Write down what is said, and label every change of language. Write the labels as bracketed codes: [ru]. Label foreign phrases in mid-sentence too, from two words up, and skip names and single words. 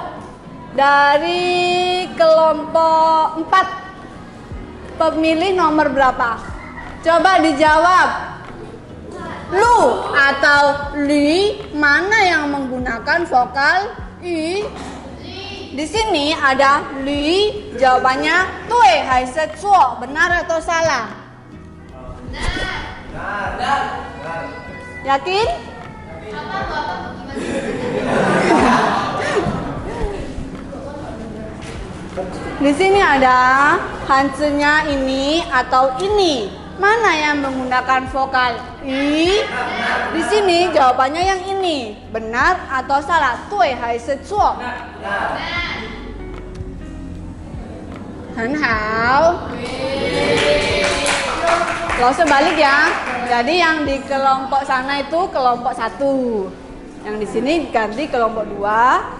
[id] Dari kelompok 4, pemilih nomor berapa? Coba dijawab. Lu atau li, mana yang menggunakan vokal i? Di sini ada li, jawabannya [zh] 对还是错, [id] benar atau salah? Benar. Yakin? Di sini ada hanzenya ini atau ini. Mana yang menggunakan vokal i? Di sini jawabannya yang ini. Benar atau salah? [zh] 对还是错? 很好. [id] Langsung balik ya. Jadi yang di kelompok sana itu kelompok 1. Yang di sini ganti kelompok 2.